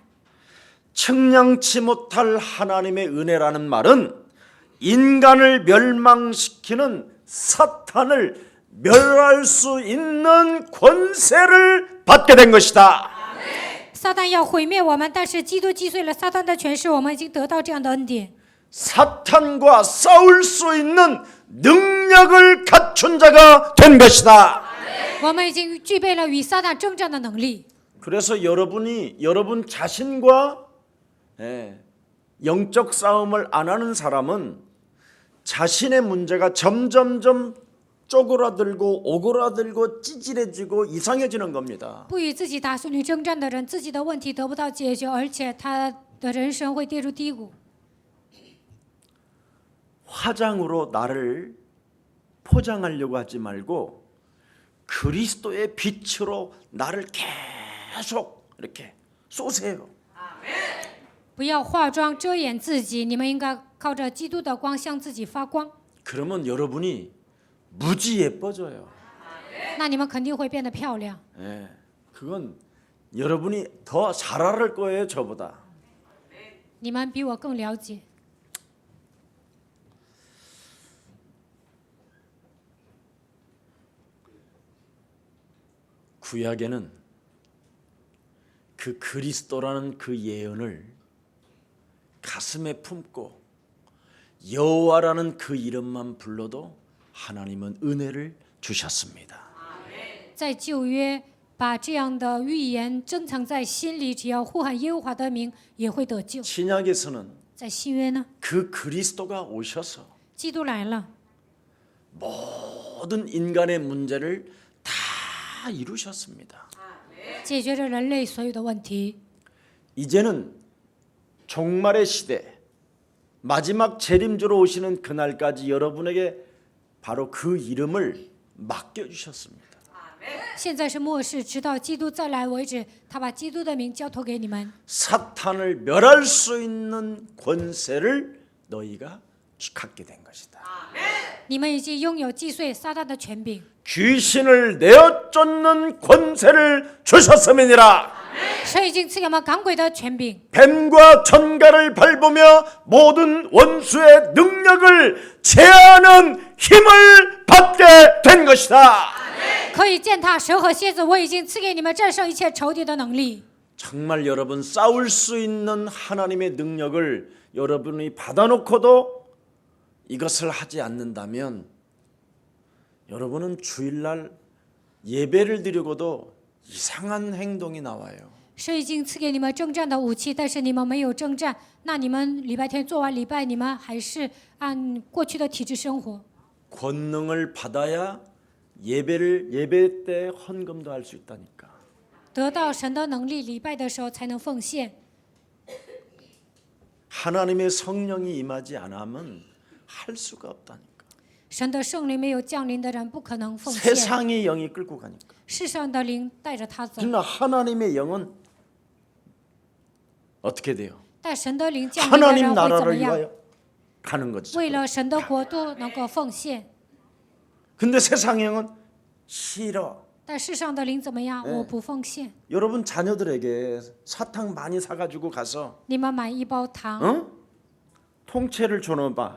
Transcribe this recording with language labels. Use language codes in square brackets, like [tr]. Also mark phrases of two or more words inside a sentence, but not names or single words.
[ko] 측량치 못할 하나님의 은혜라는 말은 인간을 멸망시키는 사탄을 멸할 수 있는 권세를 받게 된 것이다. [zh] 撒旦要毁灭我们，但是基督击碎了撒旦的权势，我们已经得到这样的恩典。 [ko] 사탄과 싸울 수 있는 능력을 갖춘 자가 된 것이다. [zh] 我们已经具备了与撒旦征战的能力。 [ko] 그래서 여러분 자신과 영적 싸움을 안 하는 사람은 자신의 문제가 점점점 쪼그라들고 오그라들고 찌질해지고 이상해지는 겁니다. [zh] 不与自己打属灵征战的人，自己的问题得不到解决，而且他的人生会跌入低谷。 [ko] 화장으로 나를 포장하려고 하지 말고 그리스도의 빛으로 나를 계속 이렇게 쏘세요. [zh] 不要化妆遮掩自己，你们应该靠着基督的光向自己发光， [ko] 그러면 여러분이 무지 예뻐져요. [zh] 那你们肯定会变得漂亮。 [ko] 그건 여러분이 더 잘 알을 거예요, 저보다. [zh] 你们比我更了解。 [ko] 구약에는 그 그리스도라는 그 예언을 가슴에 품고 여호와라는 그 이름만 불러도 하나님은 은혜를 주셨습니다. [zh] 在旧约把这样的预言珍藏在心里，只要呼喊耶和华的名，也会得救。 [ko] 신약에서는 [zh] 在新约呢， [ko] 그 그리스도가 오셔서 [zh] 基督来了， [ko] 모든 인간의 문제를 다 이루셨습니다. [zh] 解决着人类所有的问题。 [ko] 이제는 종말의 시대, 마지막 재림주로 오시는 그날까지 여러분에게 바로 그 이름을 맡겨주셨습니다. [zh] 现在是末世，直到基督再来为止，他把基督的名交托给你们， [ko] 사탄을 멸할 수 있는 권세를 너희가 갖게 된 것이다. [zh] 你们已经拥有击碎撒旦的权柄， [ko] 귀신을 내어 쫓는 권세를 주셨음이니라. [zh] 神已经赐给我们赶鬼的权柄， [ko] 뱀과 전갈을 밟으며 모든 원수의 능력을 제하는 힘을 받게 된 것이다. [zh] 可以践踏蛇和蝎子。我已经赐给你们战胜一切仇敌的能力。 [ko] 정말 여러분 싸울 수 있는 하나님의 능력을 여러분이 받아놓고도 이것을 하지 않는다면 여러분은 주일날 예배를 드리고도 이상한 행동이 나와요. [zh] 神已经赐给你们征战的武器，但是你们没有征战，那你们礼拜天做完礼拜，你们还是按过去的体制生活。 [ko] 권능을 받아야 예배 때 헌금도 할 수 있다니까. [zh] 得到神的能力，礼拜的时候才能奉献。 [ko] 하나님의 성령이 임하지 않으면 할 수가 없다니까. [zh] 神的圣灵没有降临的人，不可能奉献。 [ko] 세상의 영이 끌고 가니까. [zh] 世上的灵带着他走， [ko] 그러나 하나님의 영은 어떻게 돼요? [zh] 但神的灵降临的 [ko] 하나님 [zh] 人会怎么 [ko] 나라를 [zh] 样？ [ko] 위하여 가는 거죠. [zh] 为了神的国度能够奉献。 [ko] 근데 세상 영은 싫어. [zh] 但世上的灵怎么样？我不奉献。 [ko] 여러분 자녀들에게 사탕 많이 사가지고 가서 [zh] 你们买一包糖， [ko] 어? 통째를 줘놔봐.